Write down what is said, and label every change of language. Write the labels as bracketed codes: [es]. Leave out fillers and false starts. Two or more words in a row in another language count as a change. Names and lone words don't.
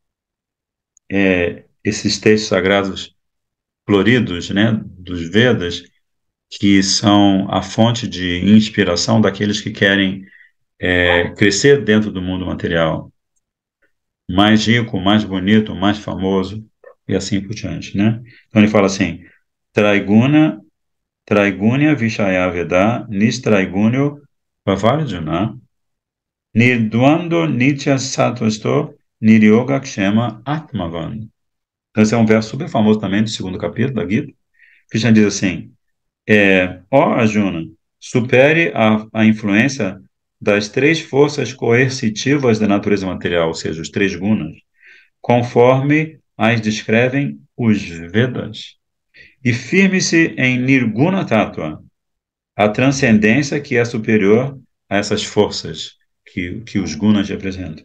[pt] esses textos sagrados floridos, né, dos Vedas, que são a fonte de inspiração daqueles que querem crescer dentro do mundo material, mais rico, mais bonito, mais famoso, e assim por diante, né? Então ele fala assim, [sa] Traiguna, Traigunya Vishaya Veda, Nistraigunyo Vavarjuna, Nirdvando Nitya Sattvasto Niryoga Kshema Atmavan. [pt] Então, esse é um verso super famoso também do segundo capítulo da Gita. Krishna diz assim, ó Arjuna, supere a influência das três forças coercitivas da natureza material, ou seja, os três gunas, conforme as descrevem os Vedas, e firme-se em [sa] Nirguna Tattva, [pt] a transcendência que é superior a essas forças que os gunas representam.